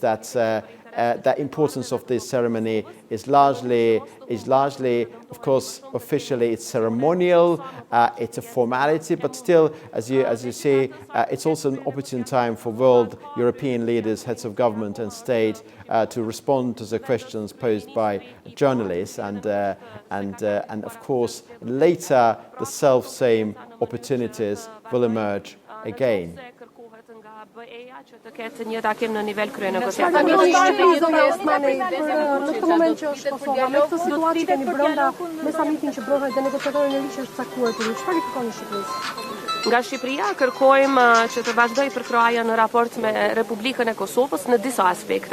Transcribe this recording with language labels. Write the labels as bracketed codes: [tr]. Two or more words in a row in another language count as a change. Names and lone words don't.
[en] The importance of this ceremony is largely, of course, officially it's ceremonial, it's a formality, but still, as you see, it's also an opportune time for world European leaders, heads of government and state, to respond to the questions posed by journalists, and of course later the self-same opportunities will emerge again. [sq] që të ketë një takim në nivel krye Në këtë moment që është Kosova, me këtë situatë që kemi brenda me samitin që bëhet dhe negociatorën e ri që është caktuar për ju, çfarë i kërkoni Shqipërisë? Nga Shqipëria kërkojmë që të vazhdoj përkraja në raport me Republikën e Kosovës në disa aspekte.